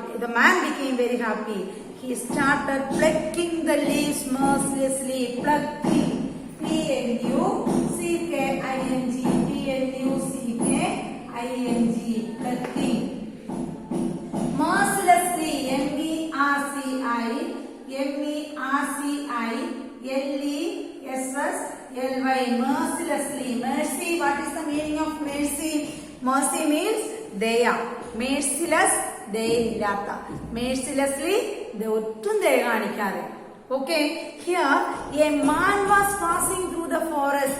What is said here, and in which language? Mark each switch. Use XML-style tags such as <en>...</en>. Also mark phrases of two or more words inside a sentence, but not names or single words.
<en>The man became very happy. He started plucking the leaves mercilessly. Plucking. P-L-U-C-K-I-N-G. P-L-U-C-K-I-N-G. Plucking. Mercilessly. M-E-R-C-I-L-E-S-S-L-Y. Mercilessly. Mercy. What is the meaning of mercy? Mercy means daya. Merciless.</en> <ml>ദയില്ലാത്ത. Mercilessly, ഒട്ടും ദയ കാണിക്കാതെ.</ml> <en>Okay, here a man was passing through the forest.</en>